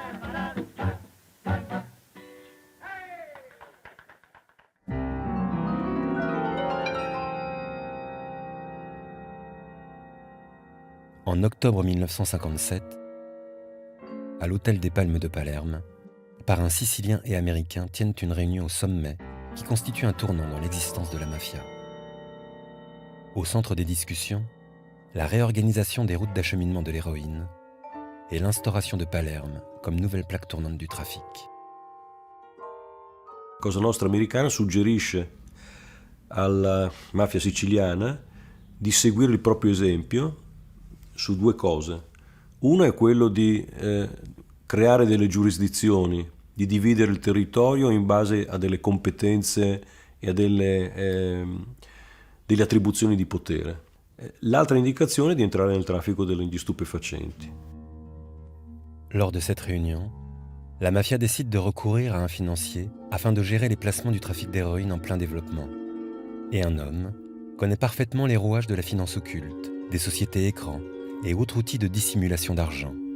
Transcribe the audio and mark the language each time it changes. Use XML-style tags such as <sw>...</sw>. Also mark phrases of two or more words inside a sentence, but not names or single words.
<fr>En octobre 1957, à l'hôtel des Palmes de Palerme, parrains siciliens et américains tiennent une réunion au sommet qui constitue un tournant dans l'existence de la mafia. Au centre des discussions, la réorganisation des routes d'acheminement de l'héroïne et l'instauration de Palerme comme nouvelle plaque tournante du trafic.</fr> <it>Cosa Nostra americana suggerisce alla mafia siciliana di seguire il proprio esempio su 2 cose. Uno è quello di creare delle giurisdizioni, di dividere il territorio in base a delle competenze e a delle attribuzioni di potere. L'altra indicazione è di entrare nel traffico degli stupefacenti.</it> <fr>Lors de cette réunion, la mafia décide de recourir à un financier afin de gérer les placements du trafic d'héroïne en plein développement. Et un homme connaît parfaitement les rouages de la finance occulte, des sociétés écrans et autres outils de dissimulation d'argent.</fr>